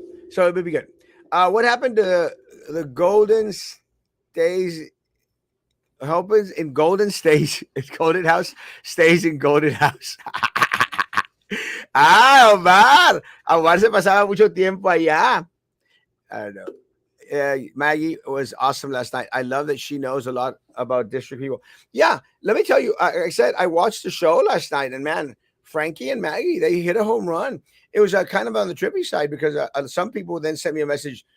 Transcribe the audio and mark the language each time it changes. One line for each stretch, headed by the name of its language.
English: So it'll be good. What happened to the Golden Stays? Happens in Golden Stays. Golden House stays in Golden House. Omar.
Spanish: Omar se pasaba mucho tiempo allá.
English: I don't know. Maggie was awesome last night. I love that she knows a lot about district people. Yeah, let me tell you. I said I watched the show last night, and man, Frankie and Maggie, they hit a home run. It was kind of on the trippy side because some people then sent me a message.